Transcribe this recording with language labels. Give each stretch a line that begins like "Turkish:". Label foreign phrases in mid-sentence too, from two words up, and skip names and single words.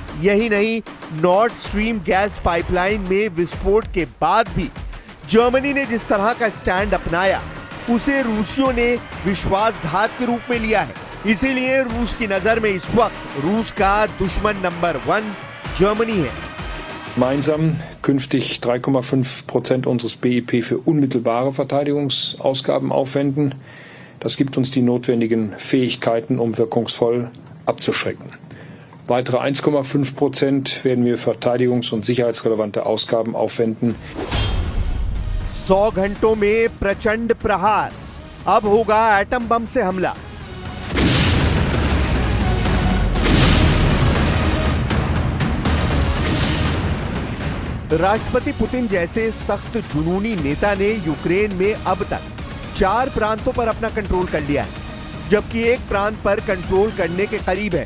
Hindi: यही नहीं, नॉर्थ स्ट्रीम
English: gas pipeline
Hindi: में विस्फोट के बाद भी जर्मनी ने जिस तरह का स्टैंड अपनाया, उसे रूसियों ने विश्वासघात के रूप में लिया है। इसीलिए रूस की नजर में इस वक्त रूस का दुश्मन नंबर 1 जर्मनी है।
German: Gemeinsam künftig 3,5% unseres BIP für unmittelbare Verteidigungsausgaben aufwenden. Das gibt uns die notwendigen Fähigkeiten, um wirkungsvoll abzuschrecken. Weitere 1,5% werden wir verteidigungs- und sicherheitsrelevante Ausgaben aufwenden.
Hindi: 100 घंटों में प्रचंड प्रहार, अब होगा
English: atom bomb
Hindi: से हमला। राष्ट्रपति पुतिन जैसे सख्त जुनूनी नेता ने यूक्रेन में अब तक 4 प्रांतों पर अपना कंट्रोल कर लिया है, जबकि एक प्रांत पर कंट्रोल करने के करीब है।